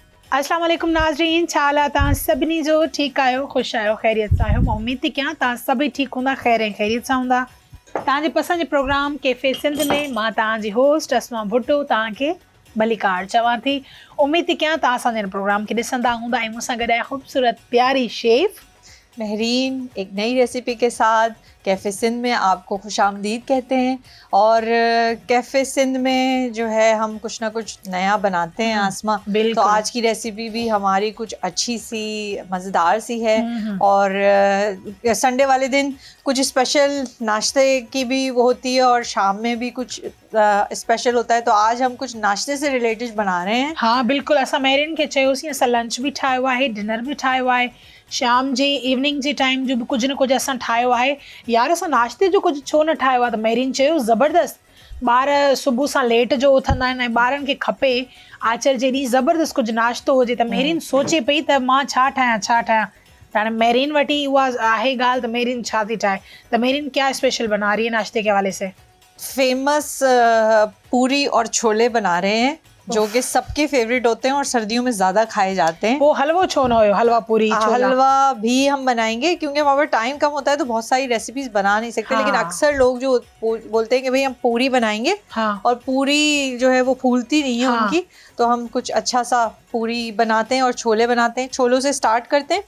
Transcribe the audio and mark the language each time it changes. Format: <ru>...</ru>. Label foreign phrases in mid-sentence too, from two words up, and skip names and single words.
<ar>السلام علیکم</ar> <sd>नाज़रीन, छा हाल तव्हां सभिनी जो? ठीकु आहियो, ख़ुशि आहियो, ख़ैरियत सां आहियो? मां उमेद थी कयां तव्हां सभई ठीकु हूंदा, ख़ैर ऐं ख़ैरियत सां हूंदा। तव्हांजे पसंदि जे प्रोग्राम कैफ़े सिंध में मां तव्हांजी होस्ट अस्मा भुट्टो तव्हांखे भलीकार चवां थी। उमेद थी कयां तव्हां असांजे हिन प्रोग्राम खे ॾिसंदा हूंदा ऐं मूंसां गॾु आहे ख़ूबसूरत प्यारी शेफ़</sd> <ur>مہرین ایک نئی ریسیپی کے ساتھ کیفے سندھ میں آپ کو خوش آمدید کہتے ہیں. اور کیفے سندھ میں جو ہے ہم کچھ نہ کچھ نیا بناتے ہیں آسما. تو آج کی ریسیپی بھی ہماری کچھ اچھی سی مزیدار سی ہے. اور سنڈے والے دن کچھ اسپیشل ناشتے کی بھی وہ ہوتی ہے اور شام میں بھی کچھ اسپیشل ہوتا ہے. تو آج ہم کچھ ناشتے سے ریلیٹڈ بنا رہے ہیں.</ur> <sd>हाँ बिल्कुलु, असां मेरिन खे चयोसीं असां लंच बि ठाहियो आहे, डिनर बि ठाहियो आहे, शाम जे इवनिंग जे टाइम जो बि कुझु न कुझु असां ठाहियो आहे। यार असां नाश्ते जो कुझु छो न ठाहियो आहे? त मेरिन चयो ज़बरदस्त। ॿार सुबुह सां लेट जो उथंदा आहिनि ऐं ॿारनि खे खपे आचर जे ॾींहुं ज़बरदस्त कुझु नाश्तो हुजे। त मेरिन सोचे पई त मां छा ठाहियां त हाणे मेरिन वटि उहा आहे ॻाल्हि त मेरिन छा थी ठाहे।</sd> <ur>ت میرن کیا اسپیشل بنا رہی ہے ناشتے کے حوالے سے? فیمس پوری اور چھولے بنا رہے ہیں جو کہ سب کے فیورٹ ہوتے ہیں اور سردیوں میں زیادہ کھائے جاتے ہیں.</ur> <sd>वो हलवो छो न हो, हलवा पूरी छोला?</sd> <ur>حلوہ بھی ہم بنائیں گے کیونکہ ہمارے پاس ٹائم کم ہوتا ہے تو بہت ساری ریسیپیز بنا نہیں سکتے. لیکن اکثر لوگ جو بولتے ہیں کہ بھائی ہم پوری بنائیں گے اور پوری جو ہے وہ پھولتی نہیں ہے ان کی، تو ہم کچھ اچھا سا پوری بناتے ہیں اور چھولے بناتے ہیں. چھولوں سے اسٹارٹ کرتے ہیں.</ur>